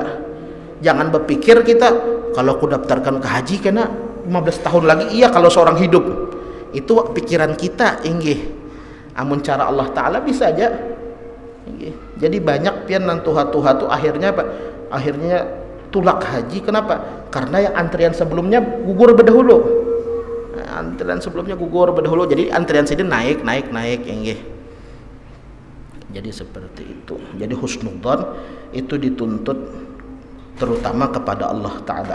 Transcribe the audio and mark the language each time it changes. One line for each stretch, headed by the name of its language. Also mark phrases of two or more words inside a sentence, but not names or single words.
Indonesian: Jangan berpikir kita, kalau aku daftarkan ke haji kena 15 tahun lagi. Iya kalau seorang hidup. Itu pikiran kita, inggih.
Banjar: Amun cara Allah Ta'ala bisa aja. Inggih. Jadi banyak pian nan tuha-tuha tu akhirnya apa? Akhirnya tulak haji.
Indonesian: Kenapa? Karena yang antrian sebelumnya gugur berdahulu. Antrian sebelumnya gugur berdahulu. Jadi antrian sini naik, inggih. Jadi seperti itu. Jadi husnudzon itu dituntut terutama kepada Allah Ta'ala.